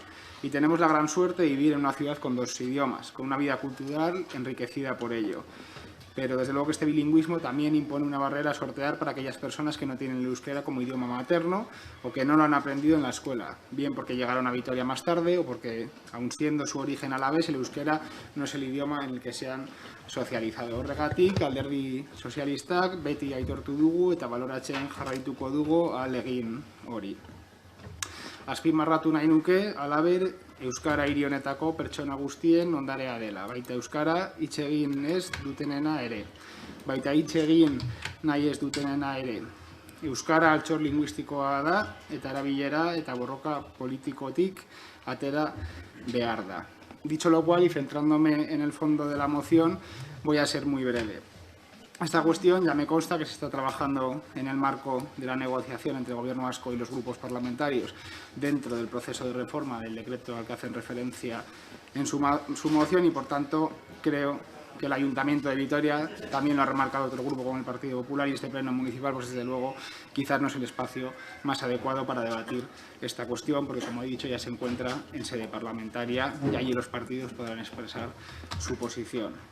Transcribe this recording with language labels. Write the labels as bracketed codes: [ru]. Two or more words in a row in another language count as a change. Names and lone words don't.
[es] Y tenemos la gran suerte de vivir en una ciudad con dos idiomas, con una vida cultural enriquecida por ello. Pero desde luego que este bilingüismo también impone una barrera a sortear para aquellas personas que no tienen el euskera como idioma materno o que no lo han aprendido en la escuela, bien porque llegaron a Vitoria más tarde o porque, aun siendo su origen alavés, el euskera no es el idioma en el que se han sozializado. [eu] Horregatik, Alderdi Sozialistak beti aitortu dugu eta baloratzen jarraituko dugu ahalegin hori. Azpimarratu nahi nuke, halaber, euskara hiri honetako pertsona guztien ondarea dela. Baita euskara hitz egin ez dutenena ere. Baita hitz egin nahi ez dutenena ere. Euskara altxor linguistikoa da eta erabilera eta borroka politikotik atera behar da. [es] Dicho lo cual, y centrándome en el fondo de la moción, voy a ser muy breve. Esta cuestión ya me consta que se está trabajando en el marco de la negociación entre el Gobierno vasco y los grupos parlamentarios dentro del proceso de reforma del decreto al que hacen referencia en su moción y, por tanto, creo que el Ayuntamiento de Vitoria también lo ha remarcado otro grupo como el Partido Popular y este pleno municipal, pues desde luego quizás no es el espacio más adecuado para debatir esta cuestión porque, como he dicho, ya se encuentra en sede parlamentaria y allí los partidos podrán expresar su posición.